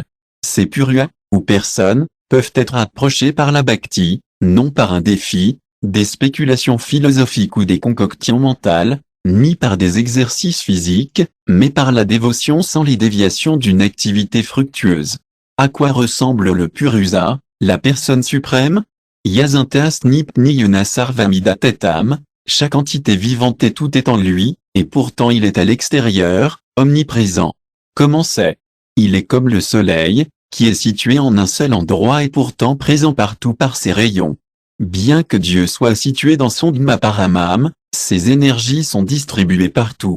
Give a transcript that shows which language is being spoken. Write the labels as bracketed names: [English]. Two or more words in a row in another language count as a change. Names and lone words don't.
[French] Ces purus, ou personnes, peuvent être approchés par la bhakti, non par un défi, des spéculations philosophiques ou des concoctions mentales, ni par des exercices physiques, mais par la dévotion sans les déviations d'une activité fructueuse. À quoi ressemble le Purusa, la personne suprême? [Sanskrit] Yasantas nipniyana sarvamida tetam, [French] chaque entité vivante et tout est en lui, et pourtant il est à l'extérieur, omniprésent. Comment c'est? Il est comme le soleil, qui est situé en un seul endroit et pourtant présent partout par ses rayons. Bien que Dieu soit situé dans son Dhamma-paramam, ses énergies sont distribuées partout.